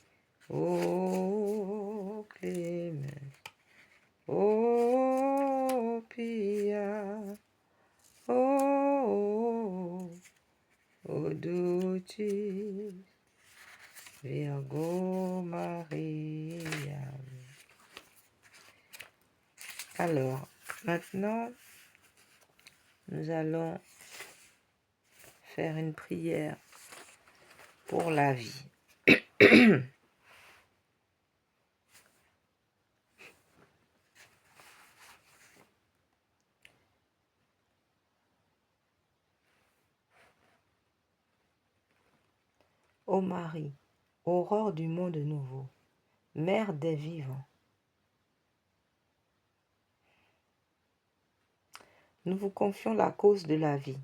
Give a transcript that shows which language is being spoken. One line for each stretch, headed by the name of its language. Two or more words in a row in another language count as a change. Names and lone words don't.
Latin: O clemens, o pia, o dulcis Virgo Maria.
French: Alors, maintenant, nous allons faire une prière pour la vie. Ô Marie, aurore du monde nouveau, mère des vivants, nous vous confions la cause de la vie.